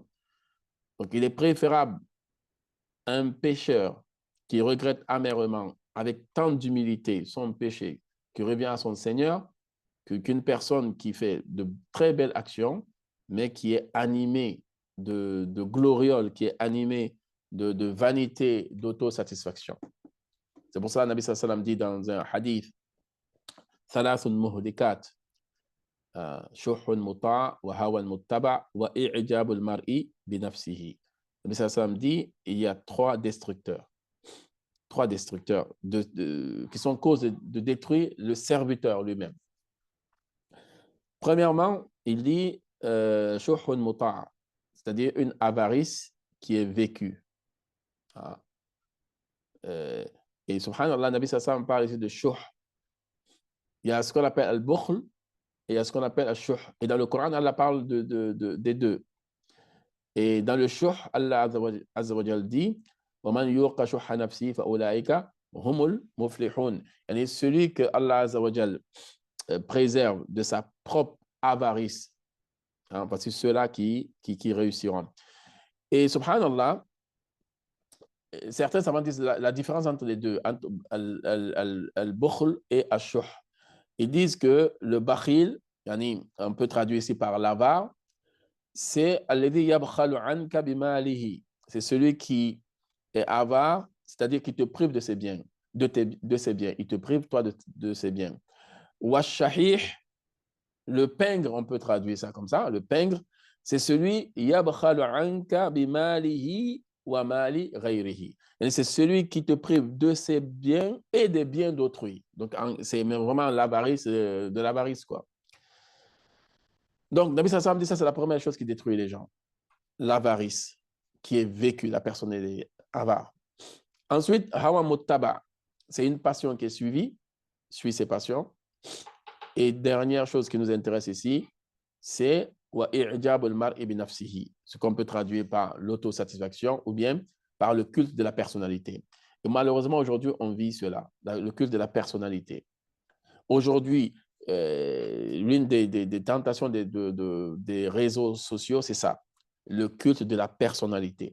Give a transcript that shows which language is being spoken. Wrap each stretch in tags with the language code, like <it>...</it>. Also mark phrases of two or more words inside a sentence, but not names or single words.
<fr>Donc, il est préférable un pécheur qui regrette amèrement, avec tant d'humilité, son péché, qui revient à son Seigneur, qu'une personne qui fait de très belles actions, mais qui est animée de gloriole, qui est animée de vanité, d'autosatisfaction. C'est pour ça que le Nabi</fr> <ar>صلى الله عليه وسلم</ar> <fr>dit dans un hadith, «</fr> <ar>ثلاث مهلكات شح مطاع وهوى متبع وإعجاب المرء بنفسه</ar> <fr>» Le Nabi</fr> <ar>صلى الله عليه وسلم</ar> <fr>dit, il y a trois destructeurs qui sont cause de détruire le serviteur lui-même. Premièrement, il dit</fr> <ar>شح مطاع',</ar> <fr>c'est-à-dire une avarice qui est vécue. Et subhanallah, Nabi</fr> <ar>صلى الله عليه وسلم</ar> <fr>parle ici de shuh. Il y a ce qu'on appelle al-bukhl et il y a ce qu'on appelle al-shuh. Et dans le Coran, Allah parle des deux. Et dans le shuh,</fr> <ar>الله عز وجل</ar> <fr>dit</fr> <ar>وَمَنْ يُوقَ شُحَّ نَفْسِهِ فَأُولَٰئِكَ هُمُ الْمُفْلِحُونَ.</ar> <fr>Et celui que</fr> <ar>الله عز وجل</ar> <fr>préserve de sa propre avarice, hein, parce que ceux-là qui réussiront. Et subhanallah, certains savants disent la différence entre les deux, entre al-bukhl et al-shuh. Ils disent que le bakhil, on peut traduire ici par l'avare, c'est c'est celui qui est avare, c'est-à-dire qui te prive de ses biens, de ses biens. Il te prive, toi, de ses biens. Washahih, le pingre, on peut traduire ça comme ça, le pingre, c'est celui</fr> <ar>يبخل عنك بماله ومال غيره.</ar> <fr>C'est celui qui te prive de ses biens et des biens d'autrui. Donc, c'est vraiment l'avarice, de l'avarice, quoi. Donc, Nabi</fr> <ar>صلى الله عليه وسلم</ar> <fr>dit ça, c'est la première chose qui détruit les gens. l'avarice qui est vécue, la personne est avare. Ensuite,</fr> <ar>هوى متبع,</ar> <fr>c'est une passion qui est suivie, suit ses passions. Et dernière chose qui nous intéresse ici, c'est</fr> <ar>وإعجاب المرء بنفسه,</ar> <fr>ce qu'on peut traduire par l'autosatisfaction ou bien par le culte de la personnalité. Et malheureusement, aujourd'hui, on vit cela, le culte de la personnalité. Aujourd'hui, l'une des tentations des réseaux sociaux, c'est ça, le culte de la personnalité.</fr>